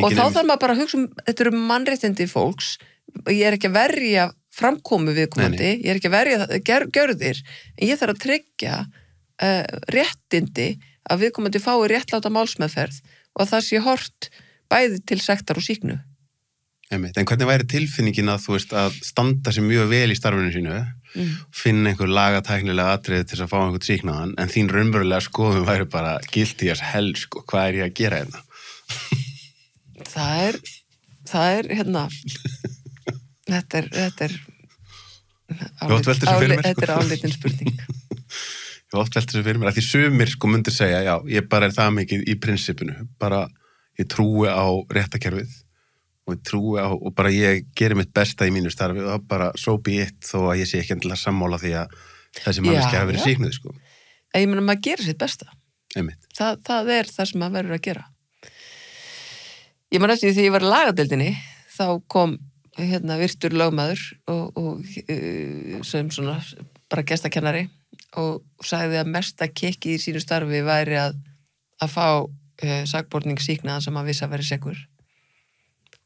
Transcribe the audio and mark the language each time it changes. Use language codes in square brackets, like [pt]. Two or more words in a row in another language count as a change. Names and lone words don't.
[is] Og þá þarf maður bara að hugsa þetta eru mannréttindi fólks, ég er ekki að verja framkomu viðkomandi, ég er ekki að verja gjörðir, en ég þarf að tryggja réttindi að viðkomandi fái réttláta málsmeðferð og að það sé hort bæði til sektar og sýknu. En hvernig væri tilfinningin að þú veist að standa sér mjög vel í starfinu sínu, finna einhver lagatæknilega atriði til að fá einhvern sýknaðan, en þín raunverulega skoðum væri bara [en] guilty as hell, [is] sko, hvað er ég að gera hérna? Það er þetta er áleitin spurning. Ég oft velti þessu fyrir mér, að því sumir sko myndir segja, já, ég bara er það mikið í prinsipinu, bara ég trúi á réttakerfið og ég trúi á, og bara ég gerir mitt besta í mínu starfi og það bara [en] so be it [is] þó að ég sé ekki endilega sammála því að þessi manneskja hafi verið sýknuð, sko. Ég meina, maður gerir sitt besta. Það er það sem maður verður að gera. Ég man eftir því ég var í lagadeildinni, þá kom virtur lögmaður og sem svona bara gestakennari og sagði að mesta kikki í sínu starfi væri að fá sakborning sýknaðan sem að vissi að vera sekur.